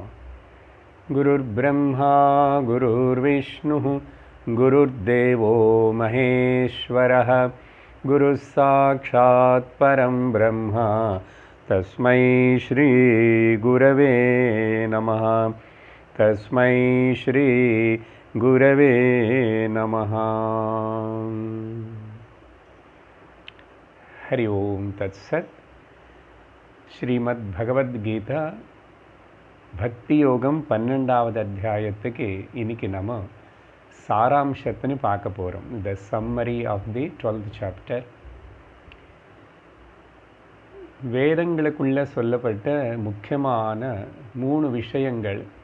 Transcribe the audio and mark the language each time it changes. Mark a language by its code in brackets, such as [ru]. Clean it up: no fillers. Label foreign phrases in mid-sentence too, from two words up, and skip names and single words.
[sa] गुरुर्ब्रह्मा गुरुर्विष्णुः गुरुर्देवो महेश्वरः गुरुः साक्षात् परं ब्रह्म तस्मै श्री गुरवे नमः। तस्मै श्री गुरवे नमः। हरि ओम तत्सत्। [ta] ஸ்ரீமத் பகவத்கீதா பக்தி யோகம் 12வது அத்தியாயத்துக்கு இன்னைக்கு நம்ம சாராம்சத்தின்னு பார்க்க போகிறோம். [en] The summary of the 12th chapter. [ta] வேதங்களுக்குள்ள சொல்லப்பட்ட முக்கியமான 3 விஷயங்கள்.